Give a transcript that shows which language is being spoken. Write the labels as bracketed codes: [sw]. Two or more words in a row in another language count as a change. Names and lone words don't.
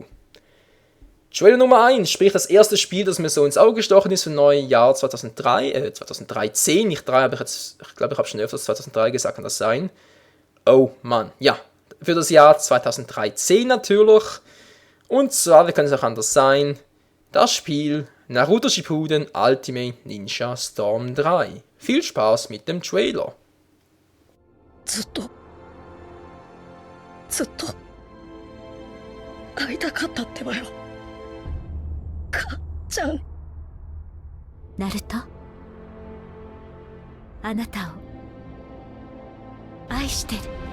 [de] Trailer Nummer 1, sprich das erste Spiel, das mir so ins Auge gestochen ist für das neue Jahr 2013, nicht 3, aber ich glaube, ich habe schon öfters 2003 gesagt, kann das sein. Oh Mann, ja, für das Jahr 2013 natürlich. Und zwar, wie kann es auch anders sein, das Spiel Naruto Shippuden Ultimate Ninja Storm 3. Viel Spaß mit dem Trailer. [ja] ずっと会いたかったってばよ、かっちゃん。ナルト、あなたを愛してる。